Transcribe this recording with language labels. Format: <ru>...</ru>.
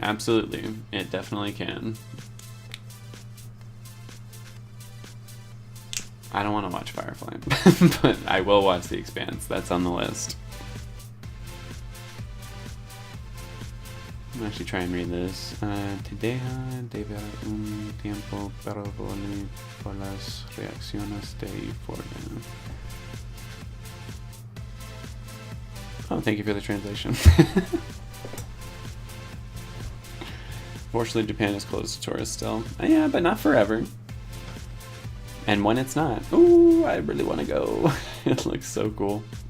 <en>Absolutely, it definitely can. I don't want to watch Firefly, but I will watch The Expanse. That's on the list. I'm actually trying to read this.</en> <es>Te deja de ver un tiempo, pero volví por las reacciones de euforia.</es> <en>Oh, thank you for the translation. Fortunately, Japan is closed to tourists still. Yeah, but not forever. And when it's not, ooh, I really want to go. It looks so cool.</en>